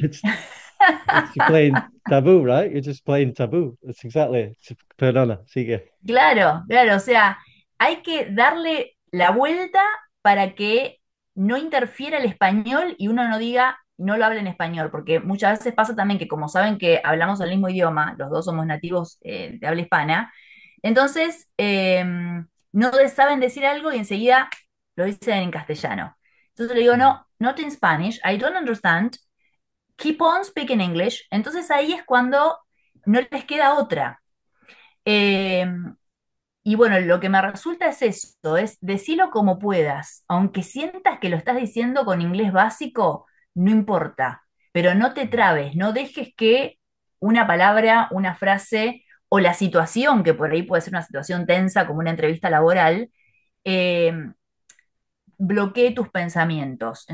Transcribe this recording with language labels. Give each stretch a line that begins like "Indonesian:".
English: It's, it's playing taboo, right? You're just playing taboo. That's exactly.
Spanish: Perdona, sigue. Claro, claro, o sea, hay que darle la vuelta para que no interfiera el español y uno no diga, no lo hable en español, porque muchas veces pasa también que como saben que hablamos el mismo idioma, los dos somos nativos de habla hispana, Entonces, no saben decir algo y enseguida lo dicen en castellano. Entonces le digo, Mm.
English: no, not in Spanish, I don't understand, keep on speaking English.
Spanish: Entonces ahí es cuando no les queda otra. Eh, y bueno, lo que me resulta es eso, es decirlo como puedas, aunque sientas que lo estás diciendo con inglés básico, no importa, pero no te trabes, no dejes que una palabra, una frase o la situación, que por ahí puede ser una situación tensa como una entrevista laboral, eh, bloquee tus pensamientos.